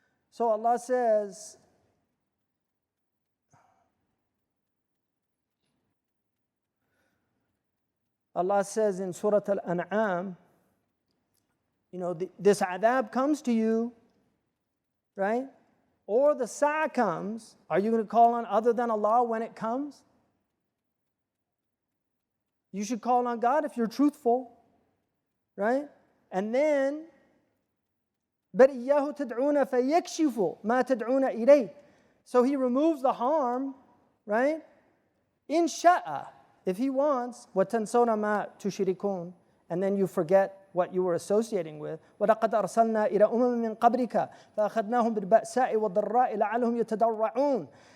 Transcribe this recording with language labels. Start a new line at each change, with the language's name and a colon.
English: So Allah says, in Surah Al-An'am, this adab comes to you, right? Or the sa'a comes. Are you going to call on other than Allah when it comes? You should call on God if you're truthful, right? And then,
Arabic: بَلْ إِيَّاهُ تَدْعُونَ فَيَكْشِفُ مَا تَدْعُونَ إِلَيْهِ.
English: So He removes the harm, right?
Arabic: إِن شَاءَ,
English: if He wants,
Arabic: وَتَنْسَوْنَ مَا تُشْرِكُونَ,
English: and then you forget what you were associating with.
Arabic: وَلَقَدْ أَرْسَلْنَا إِلَى أُمَمٍ مِّن قَبْلِكَ فَأَخَذْنَاهُمْ بِالْبَأْسَاءِ وَالضَّرَّاءِ لَعَلَّهُمْ يَتَضَرَّعُونَ.